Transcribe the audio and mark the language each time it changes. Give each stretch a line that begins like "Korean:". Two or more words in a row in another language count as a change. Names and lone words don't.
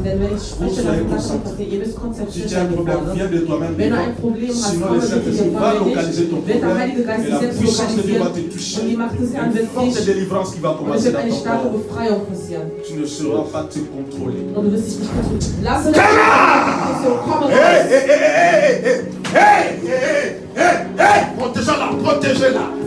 German: spreche, dann wird das schon passieren. Ihr müsst konzentriert
French: Si tu as un
German: sein.
French: problème, viens de toi-même.
German: Wenn du ein Problem hast,
French: Sinon,
German: komm
French: le
German: mit
French: Saint-Esprit
German: dir
French: va localiser ton
German: wird der
French: problème.
German: Heilige Geist
French: Et
German: dich
French: la
German: selbst
French: puissance de Dieu va te
German: lokalisieren.
French: toucher.
German: Und die Macht des Herrn wird
French: Une forte
German: dich.
French: délivrance qui va
German: Und es
French: commencer
German: wird
French: dans
German: eine
French: ton
German: starke
French: corps.
German: Befreiung passieren.
French: Tu ne sauras pas te contrôler.
German: Und du wirst dich nicht kontrollieren. Lasse dich nicht. Komm raus.
French: Hey, protégez-la, protégez-la.